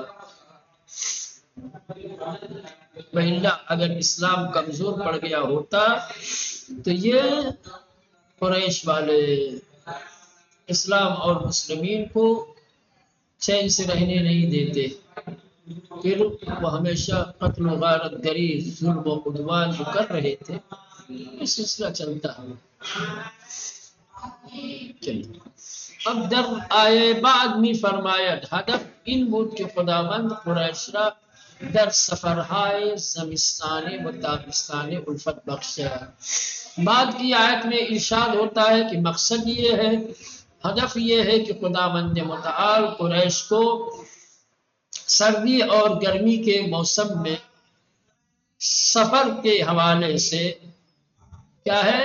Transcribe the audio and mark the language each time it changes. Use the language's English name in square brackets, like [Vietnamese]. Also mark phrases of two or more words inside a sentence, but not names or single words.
[Urdu] وإلا اگر اسلام کمزور پڑ گیا ہوتا تو یہ قریش والے اسلام اور مسلمین کو چین سے رہنے نہیں دیتے، پھر وہ ہمیشہ قتل و غارت گری، ظلم و عدوان جو کر رہے تھے یہ سلسلہ چلتا ہے۔ چلیے اب در آئے بعد میں فرمایا [Persian] ہدف این بود که خداوند قریش را در سفرهای زمستانی و تابستانی الفت بخشے۔ [Urdu] بعد کی آیت میں ارشاد ہوتا ہے کہ مقصد یہ ہے، ہدف یہ ہے کہ خداوند متعال قریش کو سردی اور گرمی کے موسم میں سفر کے حوالے سے کیا ہے؟